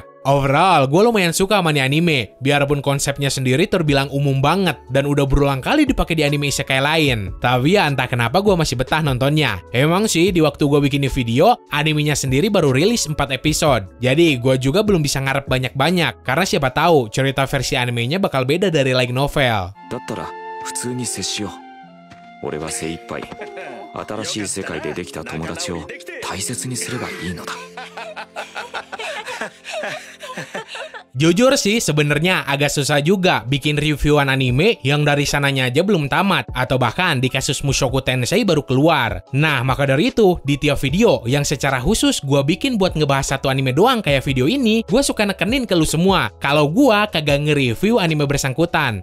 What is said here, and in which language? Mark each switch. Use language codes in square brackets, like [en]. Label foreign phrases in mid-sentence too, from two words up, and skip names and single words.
[id] Overall, gue lumayan suka sama nih anime, biarpun konsepnya sendiri terbilang umum banget dan udah berulang kali dipakai di anime isekai lain. Tapi ya entah kenapa gue masih betah nontonnya. Emang sih di waktu gue bikin video, animenya sendiri baru rilis 4 episode. Jadi gue juga belum bisa ngarep banyak-banyak, karena siapa tahu cerita versi animenya bakal beda dari [en] light novel. [ja] だったら普通に接しよう。俺は精一杯新しい世界でできた友達を大切にすればいいのだ。 [id] Jujur sih sebenarnya agak susah juga bikin reviewan anime yang dari sananya aja belum tamat atau bahkan di kasus Mushoku Tensei baru keluar. Nah, maka dari itu di tiap video yang secara khusus gue bikin buat ngebahas satu anime doang kayak video ini, gue suka nekenin ke lu semua kalau gue kagak nge-review anime bersangkutan.